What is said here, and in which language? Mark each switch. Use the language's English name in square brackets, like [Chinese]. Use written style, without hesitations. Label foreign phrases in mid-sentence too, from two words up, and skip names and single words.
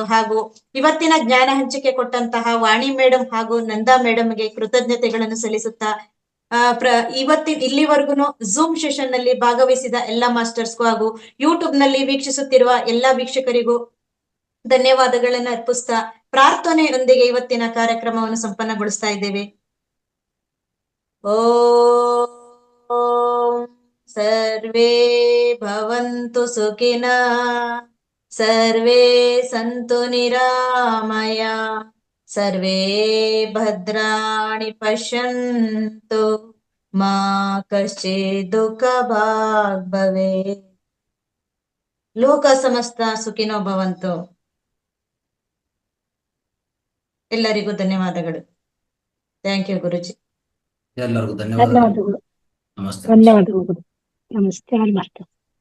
[Kannada] ಹಾಗೂ ಇವತ್ತಿನ ಜ್ಞಾನ ಹಂಚಿಕೆ ಕೊಟ್ಟಂತಹ ವಾಣಿ ಮೇಡಮ್ ಹಾಗೂ ನಂದಾ ಮೇಡಮ್ಗೆ ಕೃತಜ್ಞತೆಗಳನ್ನು ಸಲ್ಲಿಸುತ್ತಾ ಇಲ್ಲಿವರೆಗೂ ಝೂಮ್ ಸೆಷನ್ ನಲ್ಲಿ ಭಾಗವಹಿಸಿದ ಎಲ್ಲಾ ಮಾಸ್ಟರ್ಸ್ಗೂ ಹಾಗೂ ಯೂಟ್ಯೂಬ್ ನಲ್ಲಿ ವೀಕ್ಷಿಸುತ್ತಿರುವ ಎಲ್ಲಾ ವೀಕ್ಷಕರಿಗೂ ಧನ್ಯವಾದಗಳನ್ನು ಅರ್ಪಿಸ್ತಾ ಪ್ರಾರ್ಥನೆಯೊಂದಿಗೆ ಇವತ್ತಿನ ಕಾರ್ಯಕ್ರಮವನ್ನು ಸಂಪನ್ನಗೊಳಿಸ್ತಾ ಇದ್ದೇವೆ. [Sanskrit] ಓಂ ಸರ್ವೇ ಭವಂತು ಸುಖಿನಃ, ಸರ್ವೇ ಸಂತು ನಿರಾಮಯ, ಸರ್ವೇ ಭದ್ರಾಣಿ ಪಶ್ಯಂತು, ಮಾ ಕಶ್ಚಿತ್ ದುಃಖ ಭಾಗ್ ಭವೇತ್. ಲೋಕ ಸಮಸ್ತ ಸುಖಿನೋ ಭವಂತು. [Kannada] ಎಲ್ಲರಿಗೂ ಧನ್ಯವಾದಗಳು. [English] Thank you Guruji. [Kannada] ಎಲ್ಲರಿಗೂ ಧನ್ಯವಾದಗಳು. ನಮಸ್ತೆ. ಧನ್ಯವಾದಗಳು. ನಮಸ್ತೆ.